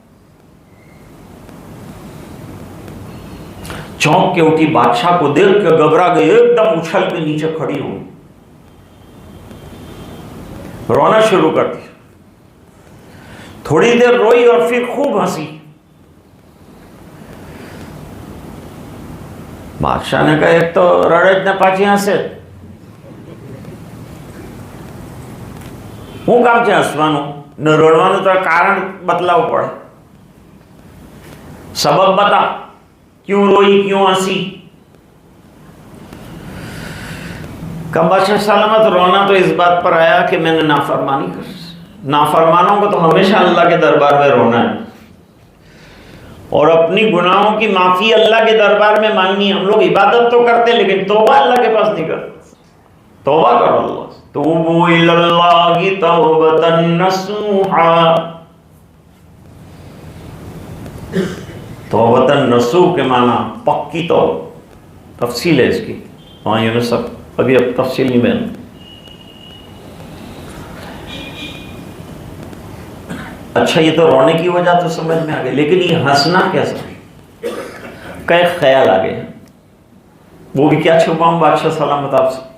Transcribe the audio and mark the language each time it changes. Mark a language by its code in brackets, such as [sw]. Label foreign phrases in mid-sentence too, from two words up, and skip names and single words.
[ur] چونک کے اٹھی، بادشاہ کو دیکھ کے گھبرا گئی، ایک دم اچھل کے نیچے کھڑی ہو، رونا شروع کر دیا۔ تھوڑی دیر روئی اور پھر خوب ہنسی۔ بادشاہ نے کہا [gu] એક તો રડે ને પાછી હસે, હું કામ છે હસવાનું ને રડવાનું? તો કારણ બતલાવ પડે, [ur] سبب بتا, کیوں روئی کیوں ہنسی? بادشاہ سلامت، رونا تو اس بات پر آیا کہ میں نے نافرمانی کر. نافرمانوں کو تو ہمیشہ اللہ کے دربار میں رونا ہے اور اپنی گناہوں کی معافی اللہ کے دربار میں مانگنی ہے. ہم لوگ عبادت تو کرتے لیکن توبہ اللہ کے پاس نہیں کرتے. توبہ کرو اللہ, [ar] توبوا إلى الله توبة نصوحا. توبة نصوح [ur] کے معنی پکی توبہ، تفصیل ہے اس کی. ہاں یونس ابھی اب تفصیلی بیان. اچھا یہ تو رونے کی وجہ تو سمجھ میں آ گئی، لیکن یہ ہنسنا کیسا کا ایک خیال آ گیا، وہ بھی کیا چھپاؤں بادشاہ سلامت آپ سے.